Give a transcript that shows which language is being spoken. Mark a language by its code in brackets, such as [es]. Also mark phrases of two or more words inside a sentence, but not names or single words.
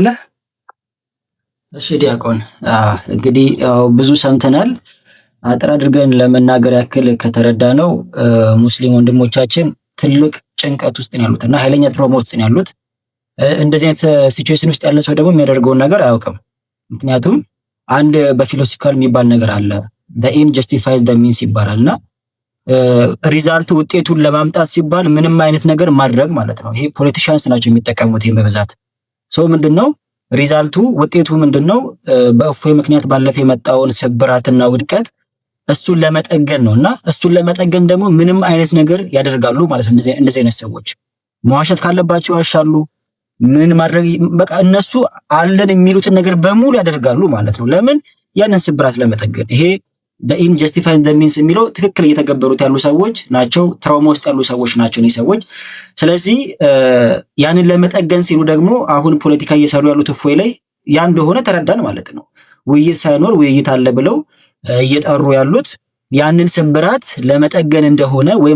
[am] እሺ ዲያቆን እንግዲህ ብዙ ሰምተናል። አጥር አድርገን ለመናገር ያክል ከተረዳ ነው ሙስሊም ወንድሞቻችን ትልቅ ጭንቀት ውስጥ ነው ያሉት እና ኃይለኛ ትራውማ ውስጥ ነው ያሉት። እንደዚህ አይነት ሲቹዌሽን ውስጥ ያለ ሰው ደግሞ የሚያደርገውን ነገር አያውቅም። ምክንያቱም አንድ በፊሎሶፊካል የሚባል ነገር አለ [en] the aim justifies the means [am] ይባላልና ሪዛልቱ ውጤቱን ለማምጣት ሲባል ምንም አይነት ነገር ማድረግ ማለት ነው። ይሄ ፖለቲሻንስ ናቸው የሚጠቀሙት ይሄን በብዛት ሰው ምንድነው ሪዛልቱ ውጤቱ ምንድነው? በእፎይ ምክንያት ባለፈ የመጣውን ስብራትና ውድቀት እሱን ለመጠገን ነውና እሱን ለመጠገን ደግሞ ምንም አይነት ነገር ያደርጋሉ ማለት ነው። እንደዚህ አይነት ሰዎች መዋሸት ካለባቸው ያሻሉ። ምን ማድረግ በቃ እነሱ አለን የሚሉትን ነገር በሙሉ ያደርጋሉ ማለት ነው። ለምን? ያንን ስብራት ለመጠገን። ይሄ [en] the end justifying the means [am] የሚለው ትክክል እየተገበሩት ያሉ ሰዎች ናቸው። ትራውማ ውስጥ ያሉ ሰዎች ናቸው እነዚህ ሰዎች። ስለዚህ ያንን ለመጠገን ሲሉ ደግሞ አሁን ፖለቲካ እየሰሩ ያሉት እፎይ ላይ ያ እንደሆነ ተረዳን ማለት ነው። ውይይት ሳይኖር ውይይት አለ ብለው እየጠሩ ያሉት ያንን ስብራት ለመጠገን እንደሆነ ወይም